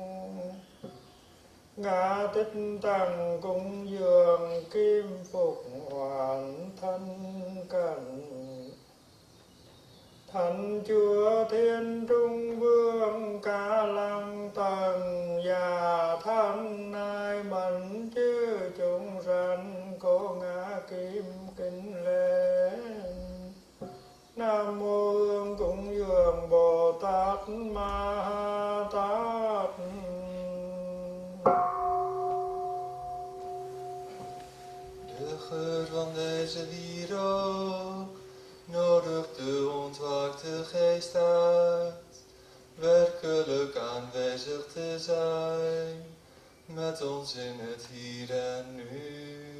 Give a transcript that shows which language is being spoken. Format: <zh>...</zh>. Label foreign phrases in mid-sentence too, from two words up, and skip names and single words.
<vi>Ngã tích tăng cúng dường kim phục hoàn thân cẩn, thần chúa thiên trung vương ca lăng tầng già thân nai mẫn chư chúng sanh cô ngã kim kính lễ. Nam mô Hương cúng dường Bồ Tát Ma Ha Tát.</vi> <nl>De geur van deze wierook nodigt de ontwaakte geest uit, werkelijk aanwezig te zijn met ons in het hier en nu.</nl>